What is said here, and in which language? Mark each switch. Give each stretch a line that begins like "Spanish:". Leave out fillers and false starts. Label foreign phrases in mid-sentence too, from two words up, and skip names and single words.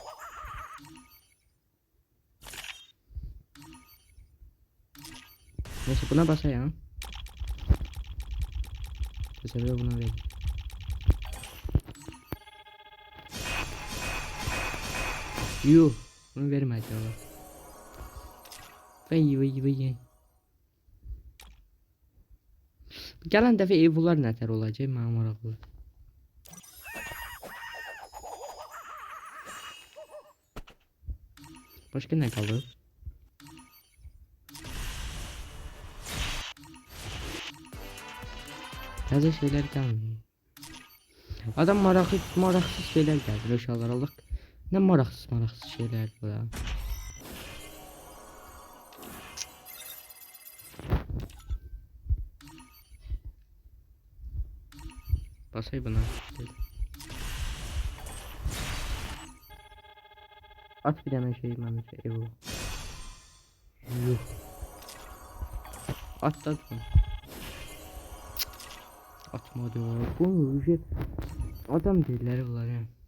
Turkish: Neyse buna basayım. Bu sefer de buna vereyim. Yuh. Bunu vermedi Allah. Vay.
Azerbaijani: Gələn dəfə evlər nətər olacaq mənim maraqlı. Başqa nə qalır? Təzə şeylər gəlmir. Adam maraqsız şeylər gəldir uşaqlar Allah. Nə maraqsız şeylər bu ya. Basay buna. At bir tane şey məncə Evo. Yuh. At da bunu. Atmadı.
Turkish: Bu şey adam değiller bunlar ya.